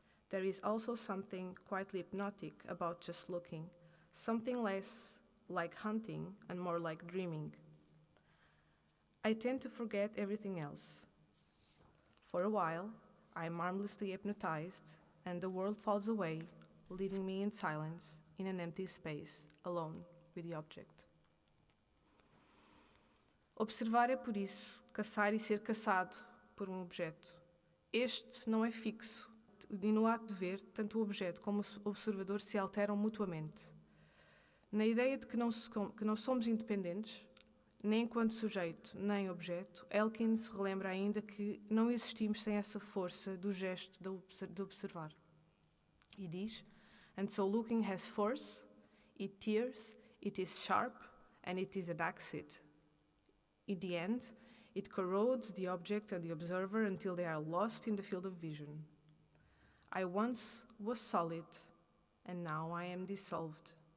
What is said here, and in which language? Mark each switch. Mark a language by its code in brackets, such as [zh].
[en] There is also something quite hypnotic about just looking, something less like hunting and more like dreaming. I tend to forget everything else. For a while, I am harmlessly hypnotized, and the world falls away, leaving me in silence, in an empty space, alone with the object. [pt] Observar é, por isso, caçar e ser caçado por um objeto. Este não é fixo, e no ato de ver, tanto o objeto como o observador se alteram mutuamente. Na ideia de que não somos independentes, nem enquanto sujeito, nem objeto, Elkin se relembra ainda que não existimos sem essa força do gesto de observar. E diz: [en] And so looking has force, it tears, it is sharp, and it is adexit. In the end, it corrodes the object and the observer until they are lost in the field of vision. I once was solid, and now I am dissolved.